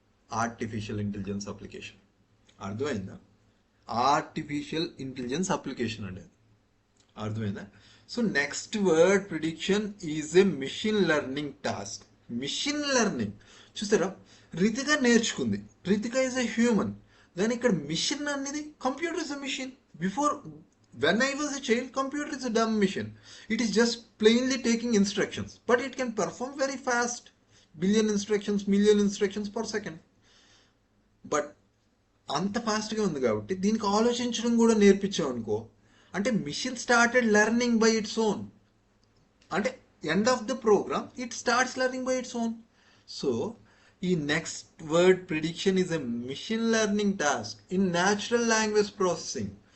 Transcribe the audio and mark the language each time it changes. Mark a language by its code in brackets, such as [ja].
[te] Artificial intelligence application. అర్థమైందా? Artificial intelligence application అండి. అర్థమైందా? [en] So next word prediction is a machine learning task. [te] Machine learning చూసారా? రితిక నేర్చుకుంది. [en] Ritika is a human. [te] కానీ ఇక్కడ మిషన్ అనేది, [en] Computer is a machine. Before when I was a child, computer is a dumb machine. It is just plainly taking instructions, but it can perform very fast, billion instructions, million instructions per second. [te] But అంత ఫాస్ట్గా ఉంది కాబట్టి దీనికి ఆలోచించడం కూడా నేర్పించాం అనుకో, అంటే [en] Machine started learning by its own. అంటే end of the program it starts learning by its own. So ఈ next word prediction is a machine learning task in natural language processing.